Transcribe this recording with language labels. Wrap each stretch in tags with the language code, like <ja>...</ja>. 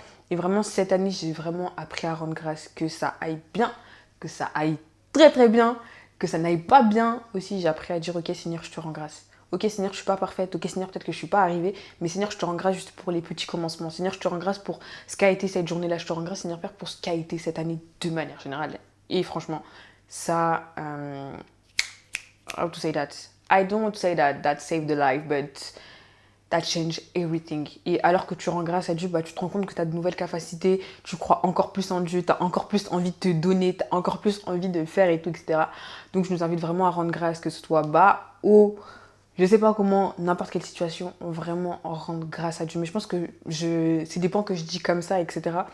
<fr>Et vraiment cette année j'ai vraiment appris à rendre grâce, que ça aille bien, que ça aille très très bien, que ça n'aille pas bien aussi, j'ai appris à dire ok Seigneur je te rends grâce. Ok Seigneur je suis pas parfaite, ok Seigneur peut-être que je suis pas arrivée, mais Seigneur je te rends grâce juste pour les petits commencements. Seigneur je te rends grâce pour ce qu'a été cette journée-là, je te rends grâce Seigneur Père pour ce qu'a été cette année de manière générale. Et franchement, ça,</fr> <en>how to say that? I don't want to say that saved the life, but that changed everything.</en> <fr>Et alors que tu rends grâce à Dieu, bah, tu te rends compte que tu as de nouvelles capacités, tu crois encore plus en Dieu, tu as encore plus envie de te donner, tu as encore plus envie de faire et tout, etc. Donc je nous invite vraiment à rendre grâce, que ce soit bas, haut, je sais pas comment, n'importe quelle situation, vraiment rendre grâce à Dieu. Mais je pense que c'est des points que je dis comme ça, etc.</fr>